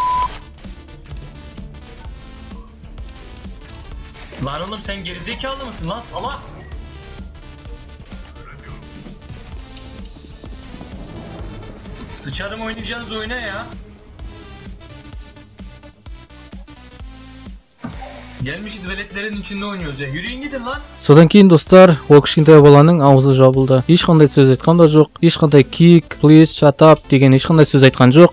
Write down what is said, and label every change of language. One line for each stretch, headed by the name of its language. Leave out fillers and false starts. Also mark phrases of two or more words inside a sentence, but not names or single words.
Turkish: Lan oğlum sen gerizekalı mısın lan salak? Sıçarım oynayacağınız oyuna ya. Gelmişiz veletlerin içinde oynuyoruz ya. Yürüyün gidin lan.
Kazakh: Содан кейін достар, ол кішкентай баланың аузы жабылды. Ешқандай сөз айтқан да жоқ. Ешқандай
English: kick, please, shut up
Kazakh: деген ешқандай сөз айтқан жоқ.